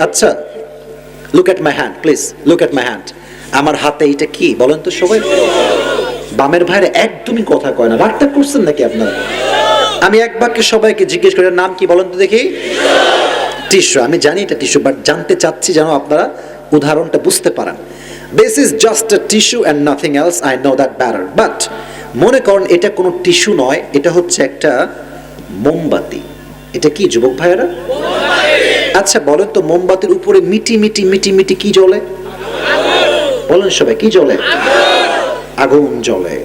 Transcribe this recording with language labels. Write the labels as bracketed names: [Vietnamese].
[English] আচ্ছা, look at my hand please, look at my hand. [Bangla] আমার হাতে এটা কি বলেন তো সবাই? বামের ভাইরা একদমই কথা কয় না, রাগটা করছেন নাকি আপনারা? আমি এক বাক্যে সবাইকে জিজ্ঞেস করে নাম কি বলেন তো দেখি। টিস্যু। আমি জানি এটা টিস্যু, বাট জানতে চাচ্ছি যেন আপনারা উদাহরণটা বুঝতে পারেন। [English] This is just a tissue and nothing else. I know that better. [Bangla] But মনে করেন এটা কোনো টিস্যু নয়, এটা হচ্ছে একটা মোমবাতি। এটা কি যুবক ভাইয়েরা? আচ্ছা বলেন তো, মোমবাতির উপরে মিটি মিটি মিটি মিটি কি জ্বলে? বলেন সবাই, কি জ্বলে? আগুন জ্বলে।